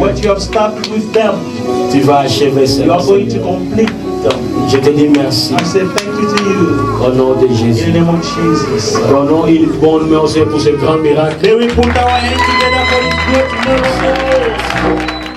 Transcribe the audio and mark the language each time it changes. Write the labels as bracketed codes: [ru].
[en] What you have started with them, [fr] tu vas achever ça. [en] you are going to complete them. [fr] Je te dis merci. [en] I say thank you to you. [fr] Au nom de [en] In the [fr] Jésus. [en] name of Jesus. [fr] Donnons une bonne main aussi pour ce grand miracle. [en] May we put our hands together for this great miracle.